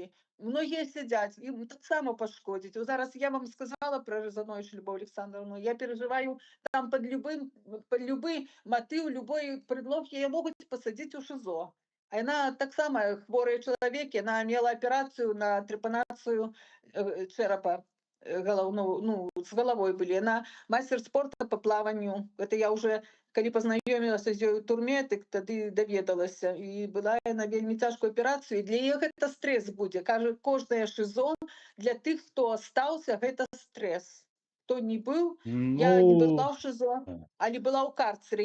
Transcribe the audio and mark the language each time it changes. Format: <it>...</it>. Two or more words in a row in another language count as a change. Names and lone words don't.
<be>Многія сядзяць, ім таксама пашкодзіць. Зараз я вам сказала пра Рызанович Любоў Александровну. Я перажываю там пад любы матыў,</be> <ru>любой предлог</ru> <be>яе могуць пасадзіць у ШИЗО. А яна таксама хворы чалавек, яна мела аперацыю на трэпанацыю чэрапа. Ну,</be> <ru>с головой были. Она мастер спорта по плаванию. Это я уже,</ru> <be>калі пазнаёмілася з ёй у турме, дык тады даведалася. І была яна вельмі цяжкую аперацыю. І для яе гэта стрэс будзе. Кажа, кожнае ШИЗО для тых, хто астаўся, гэта стрэс. хто не быў, Ну, я не была ў ШИЗО, э, але была ў карцеры.</be>